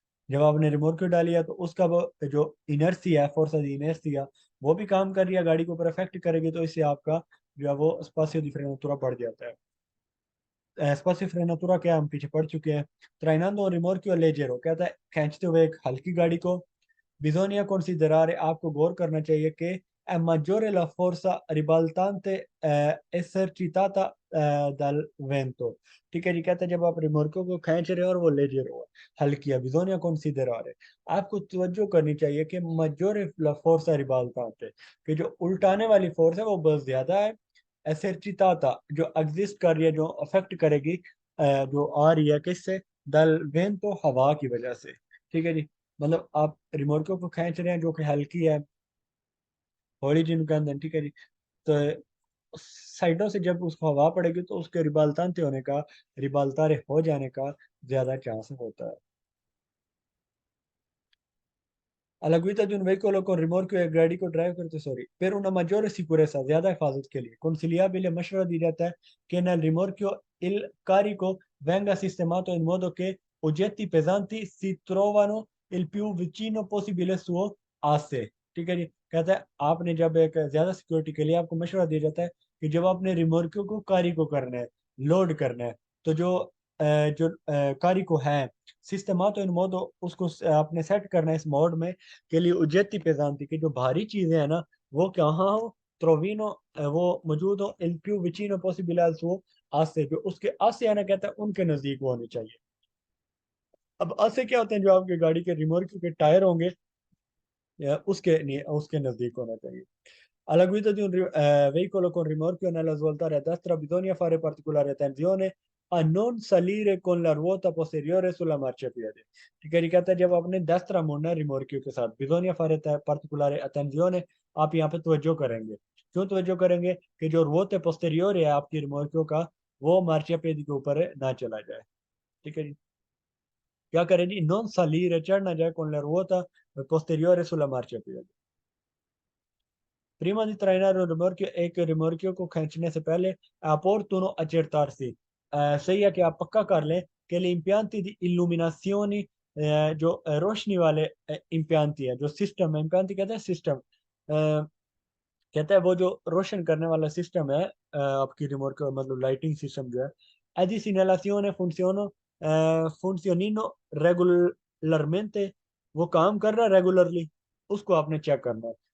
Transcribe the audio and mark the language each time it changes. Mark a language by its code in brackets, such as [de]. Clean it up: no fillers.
[hi] जब आपने रिमोट क्यों डाली है तो उसका वो जो इनर्सिया है, फोर्स ऑफ इनर्सिया, वो भी काम कर रही है गाड़ी के ऊपर अफेक्ट करेगी, तो इससे आपका जो है वो [it] स्पासियो दी फ्रेनातुरा [hi] बढ़ जाता है। स्पासियो फ्रेनातुरा क्या हम पीछे पढ़ चुके हैं। [it] ट्राइनांदो रिमोर्कियो लेजेरो [hi] कहता है खींचते हुए एक हल्की गाड़ी को। [it] बिजोनिया considerare, [hi] आपको गौर करना चाहिए कि [it] è maggiore la forza ribaltante esercitata dal vento। [hi] ठीक है जी। कहते हैं जब आप रिमोर्को को खींच रहे हो और वो ले जा रहे हो हल्की है, [it] बिजोनिया considerare, [hi] आपको तवज्जो करनी चाहिए कि [it] maggiore la forza ribaltante, [hi] कि जो उल्टाने वाली फोर्स है वो बहुत ज्यादा है। esercitata जो एग्जिस्ट कर रही है, जो अफेक्ट करेगी, जो आ रही है किससे, [it] दल वेंतो, [hi] हवा की वजह से। ठीक है जी। मतलब आप रिमोट को खींच रहे हैं जो कि हल्की है, हौली जिनके अंदर। ठीक है जी। तो साइडों से जब उसको हवा पड़ेगी तो उसके रिबालतांते होने का, रिबालतारे हो जाने का ज्यादा चांस होता है। [it] alla guida di un veicolo con rimorchio e gradi [hi] को ड्राइव करते, sorry, [it] per una maggiore sicurezza, [hi] ज्यादा हिफाजत के लिए [it] consigliabile [hi] मशवरा दी जाता है कि [it] nel rimorchio il carico venga sistemato in modo che oggetti pesanti si trovano il più vicino possibile suo asse। [hi] ठीक है जी। कहता है आपने जब एक ज्यादा सिक्योरिटी के लिए आपको मशवरा दिया जाता है कि जब आपने रिमोर्कियो को कारी को करना है, लोड करना है, तो जो कारी को है [it] सिस्टमातो इन मोडो, [hi] उसको आपने सेट करना है इस मोड में के लिए [it] उजेती पेजांती [hi] की जो भारी चीजें हैं ना, वो कहाँ हो, त्रोविनो, वो मौजूद हो [it] इल पियो विचिनो पॉसिबल [hi] वो आज से, जो उसके आज से आना कहता है उनके नजदीक वो होनी चाहिए। अब आज से क्या होते हैं, जो आपकी गाड़ी के रिमोट के टायर होंगे या उसके नहीं, उसके नजदीक होना चाहिए। [it] Alla guida di un veicolo con rimorchio nella svoltare a destra bisogna fare particolare attenzione a non salire con la ruota posteriore sulla marciapiede। [hi] ठीक है जी। कहता है जब आपने destra मुड़ना है रिमोर्कियो के साथ, [it] bisogna fare particolare attenzione, [hi] आप यहाँ पे तवज्जो करेंगे। क्यों तवज्जो करेंगे कि जो रुओते पोस्टेरियोर है आपकी रिमोर्कियो का, वो मार्चियापेदी के ऊपर ना चला जाए। ठीक है जी। क्या करें जी, [it] non salire, [hi] चढ़ ना जाए [it] con la ruota posteriore sulla marciapiede। Prima di trainare un rimorchio, [hi] एक रिमोर्कियो को खींचने से पहले [it] opportuno accertarsi, [hi] सही है कि आप पक्का कर लें कि [it] le impianti di illuminazioni, [hi] जो रोशनी वाले impianti है, जो सिस्टम है, impianti कहते हैं सिस्टम, कहता है वो जो रोशन करने वाला सिस्टम है, आपकी रिमोर्कियो मतलब लाइटिंग सिस्टम जो है, [it] è di segnalazione funzionino regolarmente, [hi] वो काम कर रहा है रेगुलरली, उसको आपने चेक करना है।